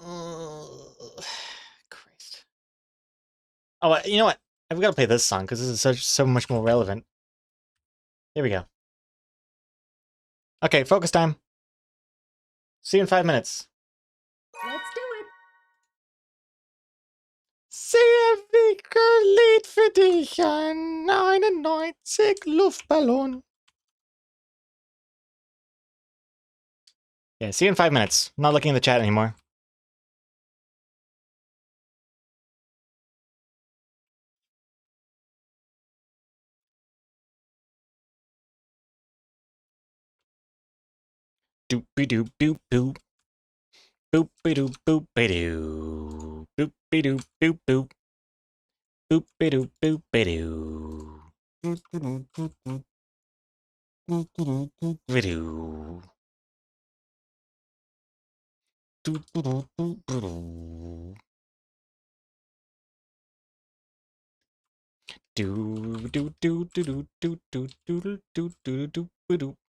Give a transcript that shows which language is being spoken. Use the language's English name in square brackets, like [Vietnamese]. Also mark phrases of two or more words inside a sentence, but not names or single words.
[English] Christ. Oh, you know what? I've got to play this song because this is so much more relevant. Here we go. Okay, focus time. See you in 5 minutes. Let's do it. [German] Sehr wichtiges Lied für dich, ein 99 Luftballon. [English] Yeah, see you in 5 minutes. I'm not looking in the chat anymore. Doopy doop doop boop. Boopy doop boopy doo. Boopy doop boop boop. Boopy doop boopy doo. Video. Do do do do do do do do do do do do.